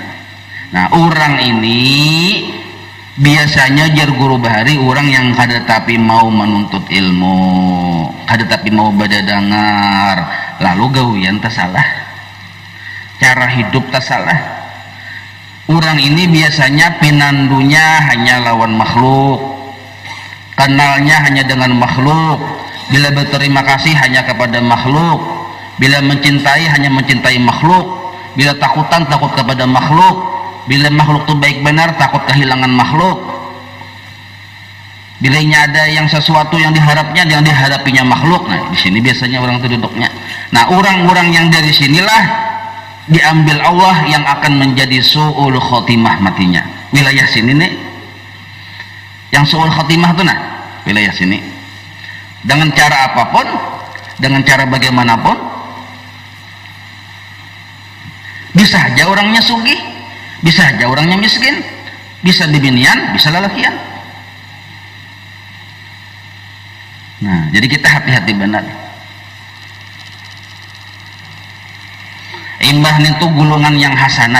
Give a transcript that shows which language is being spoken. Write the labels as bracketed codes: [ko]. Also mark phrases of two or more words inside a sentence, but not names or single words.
[id] Nah, orang ini biasanya jar guru bahari orang yang kada tapi mau menuntut ilmu, kada tapi mau badadangar, lalu gawian tak salah, cara hidup tak salah. Orang ini biasanya pinandunya hanya lawan makhluk, kenalnya hanya dengan makhluk, bila berterima kasih hanya kepada makhluk, bila mencintai hanya mencintai makhluk, bila takutan takut kepada makhluk, bila makhluk itu baik benar takut kehilangan makhluk, bila ada yang sesuatu yang diharapnya yang dihadapinya makhluk. Nah, di sini biasanya orang itu duduknya. Nah, orang-orang yang dari sinilah diambil Allah yang akan menjadi [ar] سوء الخاتمة [id] matinya. Wilayah sini nih yang [ar] سوء الخاتمة [id] itu nah wilayah sini, dengan cara apapun, dengan cara bagaimanapun Bisa aja orangnya sugih, bisa aja orangnya miskin, bisa bibinian, bisa lalakian. Nah, jadi kita hati-hati benar. Imbah itu gulungan yang hasanat.